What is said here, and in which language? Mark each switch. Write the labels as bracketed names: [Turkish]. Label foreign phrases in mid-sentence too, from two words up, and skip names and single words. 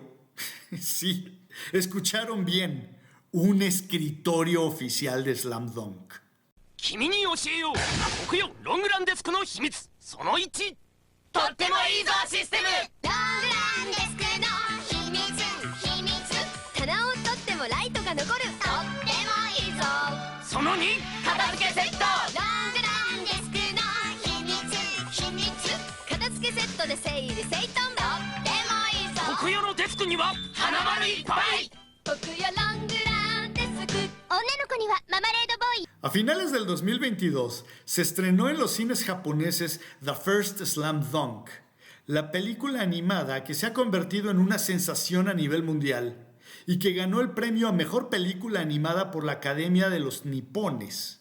[Spanish] Sí, escucharon bien, un escritorio oficial de Slam Dunk. [Japanese] 君に教えよう。僕よ、ロングランデスクの秘密。その1。とってもいいぞ、システム。ロングランデスクの秘密、秘密。棚を取ってもライトが残る。とってもいいぞ。その2。片付けセット。ロングランデスクの秘密、秘密。片付けセットで整理整頓。とってもいいぞ。僕よのデスクには花丸いっぱい。 [Spanish] A finales del 2022 se estrenó en los cines japoneses [English] The First Slam Dunk, [Spanish] la película animada que se ha convertido en una sensación a nivel mundial y que ganó el premio a Mejor Película Animada por la Academia de los Nipones.